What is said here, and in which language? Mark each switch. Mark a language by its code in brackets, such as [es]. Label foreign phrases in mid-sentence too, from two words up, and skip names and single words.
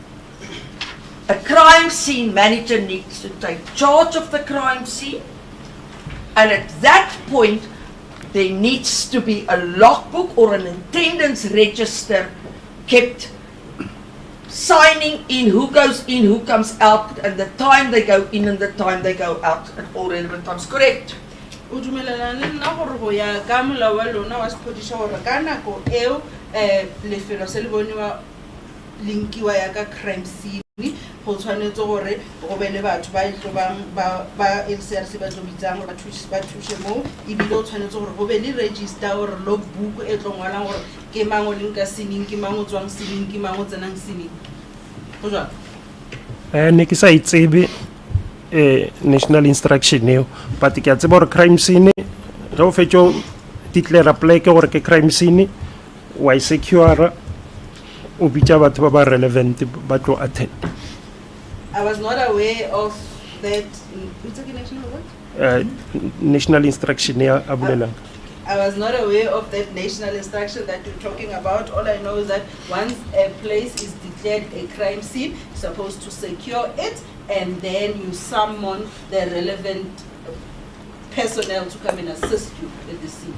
[en] A crime scene manager needs to take charge of the crime scene, and at that point, there needs to be a logbook or an attendance register kept signing in who goes in, who comes out, and the time they go in and the time they go out at all relevant times, correct? [nso] o dumelelana le nna gore go ya ka molao wa lona wa sephodisa gore ka nako eo lefelo se le boniwa linkiwa ya ka [en] crime scene [nso] go tshwanetse gore go be le batho ba itlo ba LCRC ba tlo bitsang gore ba thushe mo ebile o tshwanetse gore go be le [en] register or logbook [nso] e tlo ngwalang gore ke mang o leng ka scening ke mang o tswang scening ke mang o tsenang scening go jwang Ne ke sa itsebe [en] national instruction [nso] eo, but ke a tseba gore [en] crime scene [nso] ge o fetso declare pleke gore ke [en] crime scene [nso] wa secure o bitša batho ba ba relevant ba tlo attend. [en] I was not aware of that it's a national what [nso] National instruction ya a bolelang. [en] I was not aware of that national instruction that you're talking about. All I know is that once a place is declared a crime scene, you're supposed to secure it and then you summon the relevant personnel to come and assist you at the scene.